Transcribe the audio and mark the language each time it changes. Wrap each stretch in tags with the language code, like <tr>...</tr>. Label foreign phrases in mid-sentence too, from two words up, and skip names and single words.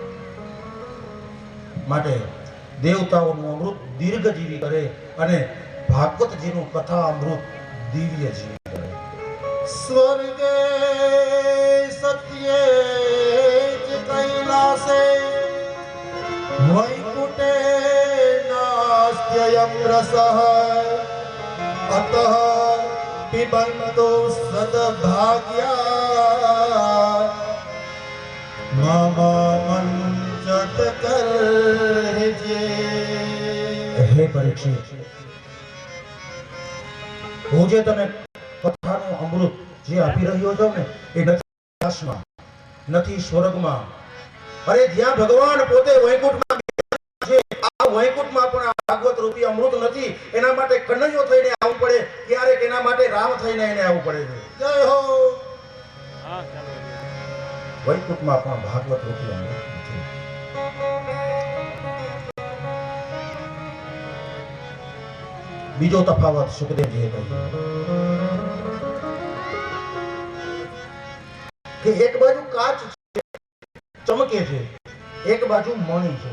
<gu>માટે દેવતાઓનું અમૃત દીર્ઘજીવી કરે અને ભાગવતજીનું કથા અમૃત દિવ્ય જીવી કરે.</gu> <sa>સ્વર્ગે સત્યે ચ કૈલાસે वैकुंठे नास्त्ययं रसः अतः पिबन्तु सद्भाग्या मम मंचत करजे।</sa> <gu>હે પરીક્ષિત, હું જે તને કથાનું અમૃત જે આપી રહ્યો છું ને, એ નથી આકાશમાં, નથી સ્વર્ગમાં, અરે જ્યાં ભગવાન પોતે વૈકુંઠમાં છે, આ વૈકુંઠમાં પણ આ ભાગવત રૂપી અમૃત નથી. એના માટે કનૈયો થઈને આવવું પડે, ક્યારેક એના માટે રામ થઈને એને આવવું પડે છે.</gu> <hi>जय हो।</hi> <gu>વૈકુંઠમાં પણ ભાગવત રૂપી અમૃત નથી. બીજો તફાવત સુખદેવજીએ કહ્યું કે એક બાજુ કાચ છે, ચમકે છે, એક બાજુ મણી છે.</gu>